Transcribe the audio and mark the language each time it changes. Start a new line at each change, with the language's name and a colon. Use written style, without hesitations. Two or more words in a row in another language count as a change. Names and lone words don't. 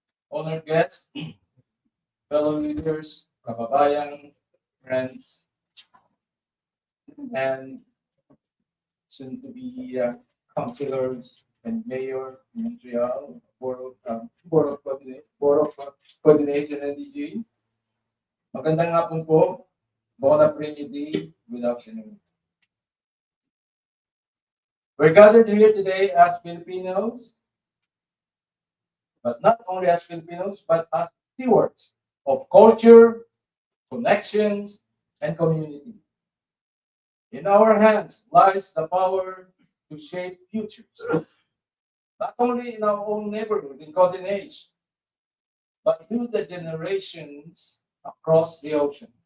English: honored guests, fellow leaders, kababayan, friends, and soon to be councilors and mayor in Montreal, Board of Coordination NDG.
Filipino: Magandang hapon po.
French: Bon après-midi,
English: good afternoon. We're gathered here today as Filipinos, but not only as Filipinos, but as stewards of culture, connections, and community. In our hands lies the power to shape futures, not only in our own neighborhood in Golden Age, but through the generations across the ocean.